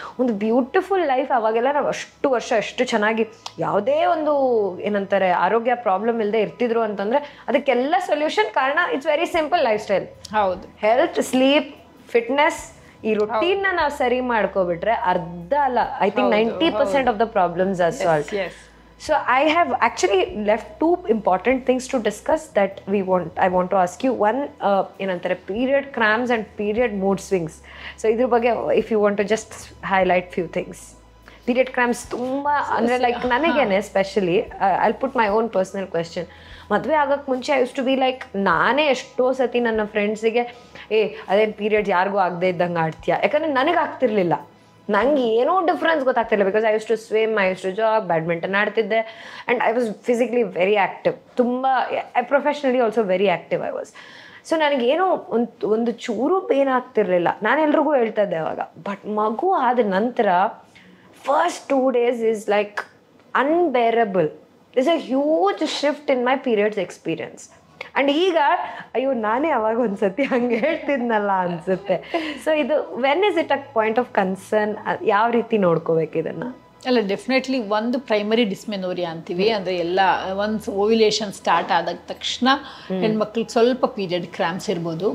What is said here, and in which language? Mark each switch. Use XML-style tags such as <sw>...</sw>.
<kn>ಒಂದು beautiful life ಅವಾಗೆಲ್ಲ ನಾವು ಅಷ್ಟು ವರ್ಷ ಎಷ್ಟು ಚೆನ್ನಾಗಿ ಯಾವುದೇ ಒಂದು ಏನಂತಾರೆ ಆರೋಗ್ಯ ಪ್ರಾಬ್ಲಮ್ ಇಲ್ಲದೆ ಇರ್ತಿದ್ರು ಅಂತಂದರೆ ಅದಕ್ಕೆಲ್ಲ ಸೊಲ್ಯೂಷನ್ ಕಾರಣ</kn> <en>It's very simple lifestyle.</en> <kn>ಹೌದು,</kn> <en>health, sleep, fitness,</en> <kn>ಈ ರುಟೀನ್ನ ನಾವು ಸರಿ ಮಾಡ್ಕೊಬಿಟ್ರೆ ಅರ್ಧ ಅಲ್ಲ,</kn> <en>I think 90% of the problems are solve. So I have actually left two important things to discuss that I want to ask you. One, ಏನಂತಾರೆ period cramps and period mood swings. So</en> <kn>ಇದ್ರ ಬಗ್ಗೆ</kn> <en>if you want to just highlight few things. Period cramps</en> <kn>ತುಂಬ ಅಂದರೆ like ನನಗೇನೆ specially</kn> <en>I'll put my own personal question.</en> <kn>ಮದುವೆ ಆಗೋಕ್ಕೆ ಮುಂಚೆ</kn> <en>I used to be like</en> <kn>ನಾನೇ ಎಷ್ಟೋ ಸತಿ ನನ್ನ ಫ್ರೆಂಡ್ಸಿಗೆ ಅದೇನು ಪೀರಿಯಡ್ಸ್ ಯಾರಿಗೂ ಆಗದೆ ಇದ್ದಂಗೆ ಆಡ್ತೀಯಾ, ಯಾಕಂದರೆ ನನಗೆ ಆಗ್ತಿರ್ಲಿಲ್ಲ, ನಂಗೆ ಏನೋ ಡಿಫ್ರೆನ್ಸ್ ಗೊತ್ತಾಗ್ತಿಲ್ಲ.</kn> <en>because I used to swim, I used to jog,</en> <kn>badminton ಆಡ್ತಿದ್ದೆ</kn> <en>And I was physically very active, ತುಂಬ professionally also very active I was.</en> <kn>So ನನಗೇನೋ ಒಂದು ಚೂರು ಪೇನ್ ಆಗ್ತಿರ್ಲಿಲ್ಲ, ನಾನು ಎಲ್ರಿಗೂ ಹೇಳ್ತಾ ಇದ್ದೆ ಅವಾಗ.</kn> <en>but</en> <kn>ಮಗು ಆದ ನಂತರ</kn> <en>First 2 days is like unbearable. There's a huge shift in my periods experience.</en> <kn>And ಈಗ ಅಯ್ಯೋ ನಾನೇ ಅವಾಗ ಒಂದ್ಸತಿ ಹಂಗೆ ಹೇಳ್ತಿದ್ನಲ್ಲ ಅನ್ಸುತ್ತೆ.</kn> <en>so ಇದು when is it a point of concern,</en> <kn>ಯಾವ ರೀತಿ ನೋಡ್ಕೋಬೇಕು ಇದನ್ನು? ಅಲ್ಲ, ಡೆಫಿನೆಟ್ಲಿ ಒಂದು ಪ್ರೈಮರಿ ಡಿಸ್ಮೆನೋರಿಯಾ ಅಂತೀವಿ, ಅಂದರೆ ಎಲ್ಲ ಒನ್ಸ್ ಓವ್ಯುಲೇಷನ್ ಸ್ಟಾರ್ಟ್ ಆದ ತಕ್ಷಣ ಹೆಣ್ಮಕ್ಳಿಗೆ ಸ್ವಲ್ಪ ಪೀರಿಯಡ್ ಕ್ರಾಂಪ್ಸ್ ಇರ್ಬೋದು.</kn>